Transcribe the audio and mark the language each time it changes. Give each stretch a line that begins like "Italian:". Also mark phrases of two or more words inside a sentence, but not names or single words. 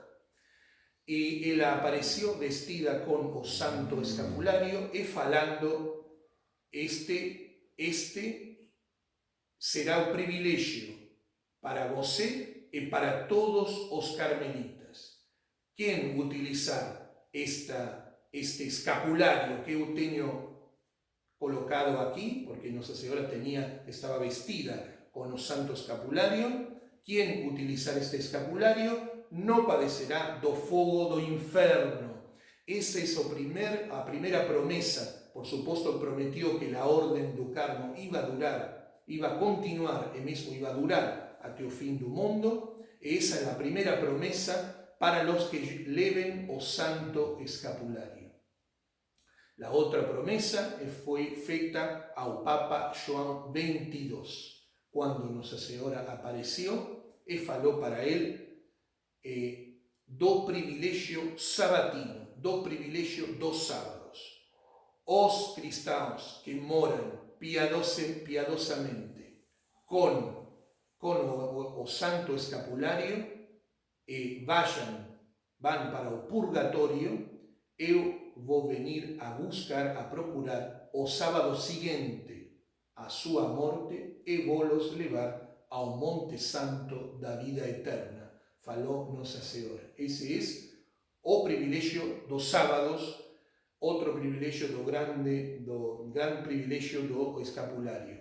Spanish: Y ella apareció vestida con o Santo Escapulario y falando, este será un privilegio para você y
Portuguese: para todos os carmelitas.
Spanish: Quien utilizar este escapulario
Portuguese: que eu tenho colocado
Spanish: aquí, porque Nossa Senhora estaba vestida con o Santo Escapulario, quien utilizar este escapulario no padecerá
Portuguese: do fogo do inferno.
Spanish: Esa es a primera promesa. Por supuesto, prometió que la Orden do Carmo iba a continuar e mesmo iba a durar
Portuguese: até o fin do mundo.
Spanish: Esa es la primera promesa para los que leven o Santo Escapulario.
Portuguese: La outra promesa foi feita ao Papa João XXII, quando Nossa Senhora apareceu e falou para ele do privilégio sabatino, do privilégio dos sábados. Os cristãos que moram piadosamente con o Santo Escapulario van para o purgatorio, eu vou
Spanish: venir a buscar,
Portuguese: a procurar o sábado seguinte a sua morte e vou-los levar ao Monte Santo da vida eterna, falou Nossa Senhora. Esse é o privilégio dos sábados, outro privilégio do gran privilégio do escapulário.